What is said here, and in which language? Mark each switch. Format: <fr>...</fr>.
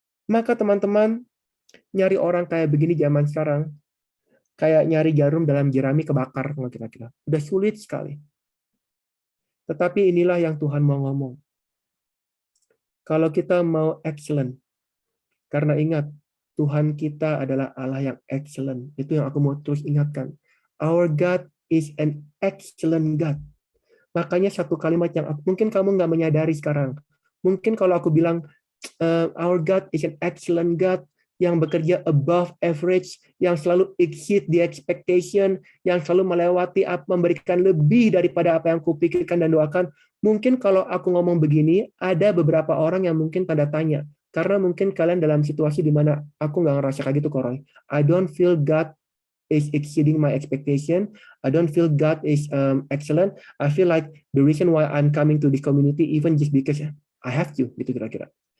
<id>Maka teman-teman, nyari orang kayak begini zaman sekarang, kayak nyari jarum dalam jerami kebakar, kira-kira. Udah sulit sekali. Tetapi inilah yang Tuhan mau ngomong. Kalau kita mau excellent, karena ingat, Tuhan kita adalah Allah yang excellent. Itu yang aku mau terus ingatkan.</id> <en>Our God is an excellent God.</en> <id>Makanya 1 kalimat yang mungkin kamu nggak menyadari sekarang. Mungkin kalau aku bilang,</id> <en>our God is an excellent God,</en> <id>yang bekerja</id> <en>above average,</en> <id>yang selalu</id> <en>exceed the expectation,</en> <id>yang selalu melewati, memberikan lebih daripada apa yang kupikirkan dan doakan. Mungkin kalau aku ngomong begini, ada beberapa orang yang mungkin tanda tanya. Karena mungkin kalian dalam situasi di mana aku nggak ngerasa kayak gitu, Koroy.</id> <en>I don't feel God is exceeding my expectation. I don't feel God is excellent. I feel like the reason why I'm coming to this community even just because I have to,</en> <id>gitu kira-kira.</id>